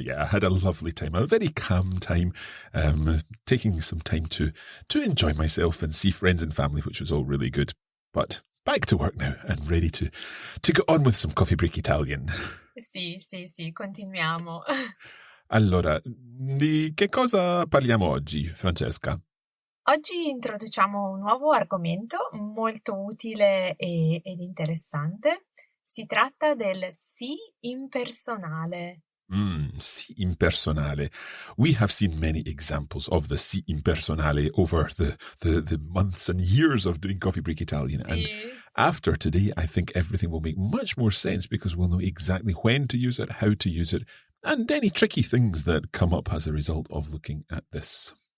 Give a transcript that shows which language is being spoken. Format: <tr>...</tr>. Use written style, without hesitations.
<en>Yeah, I had a lovely time, a very calm time, taking some time to enjoy myself and see friends and family, which was all really good. But back to work now and ready to go on with some Coffee Break Italian.</en> <it>Sì, continuiamo. Allora, di che cosa parliamo oggi, Francesca? Oggi introduciamo un nuovo argomento molto utile ed interessante. Si tratta del sì impersonale. Sì impersonale.</it> <en>We have seen many examples of the sì impersonale over the months and years of doing Coffee Break Italian.</en> <it>Sì.</it> <en>And after today, I think everything will make much more sense because we'll know exactly when to use it, how to use it, and any tricky things that come up as a result of looking at this.</en>